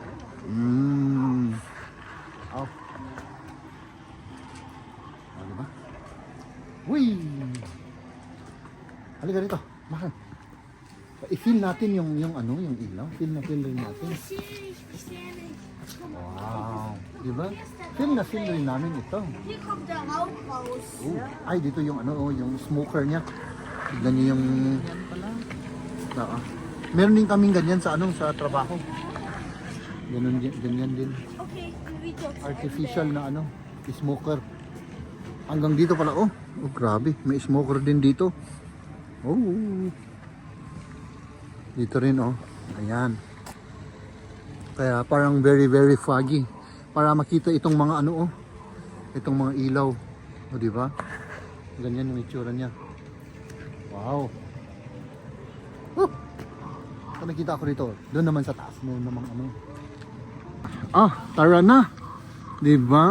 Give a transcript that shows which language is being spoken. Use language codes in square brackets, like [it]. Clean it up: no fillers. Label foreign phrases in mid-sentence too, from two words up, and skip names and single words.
[tl] Diba? Uy! Halika rito, mahal. i-feel natin yung ano, yung ilaw. Feel rin natin. Wow. Diba? Feel rin namin ito. [de] Hier kommt der Rauch raus. [tl] Oh. Ay, dito yung ano, yung smoker niya. Tignan niyo yung... Yan pala. Oo. Meron din kaming ganyan sa ano, sa trabaho. Ganyan din. [de] Okay, wie geht's? [tl] Artificial na ano, smoker. Hanggang dito pala, oh. Oh, grabe. May smoker din dito. Oh. Dito rin, oh. Ayan. Kaya parang [en] very, very foggy. [tl] Para makita itong mga ano, oh. Itong mga ilaw. O, di ba? Ganyan yung itsura niya. Wow. Ito nakita ko rito. Doon naman sa taas. Meron namang ano. Tara na. Di ba?